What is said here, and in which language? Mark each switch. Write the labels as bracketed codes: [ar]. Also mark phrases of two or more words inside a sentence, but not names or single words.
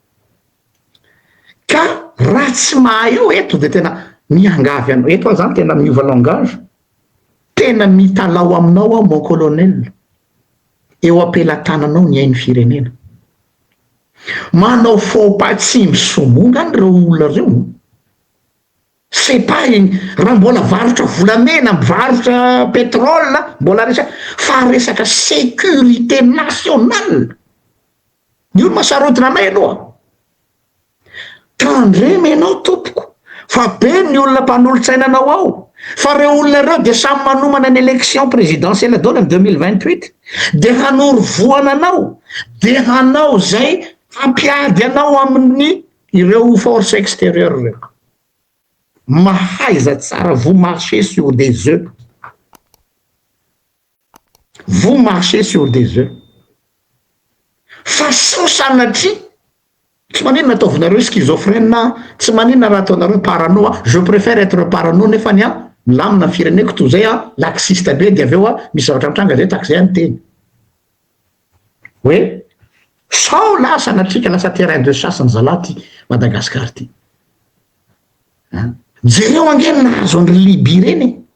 [mg] Ka raha tsy mahay eo eto de tena miangavy anao eto zany tena miova langage, tena mitalao aminao [fr] mon colonel, [mg] eo ampelatananao ny hainy firenena. Manao [fr] faux pas [mg] tsy misomonga reo olona reo. [fr] C'est pas [mg] raha mbola varotra volamena, varotra pétrole, mbola resaka fa resaka [fr] sécurité nationale. [mg] Ny olo masarotina anay aloha. Tandremy anao tompoko, fa be ny olona mpanolotsainanao ao. Fa reo olona reo de samy manomana ny [fr] élection présidentielle [mg] daholo en 2028 de hanorovoana anao, de hanao zay hampiady anao amin'ny ireo [fr] force extérieure [mg] reo. Mahaiza tsara, [fr] vous marchez sur des œufs. Vous marchez sur des œufs. [mg] Fa sao sanatry tsy manina ataovinareo schizophrène, tsy manina raha ataonareo parano, [fr] je préfère être parano [mg] nefa ny milamina fireneko toy zay laxiste be de aveo misy zavatra mitranga zay takzay anteny. Hoe sao lasa natrika lasa [fr] terrain de chasse [mg] ny zalahy ty Madagascar ty. Jereo angeny nahazo any Libye reny.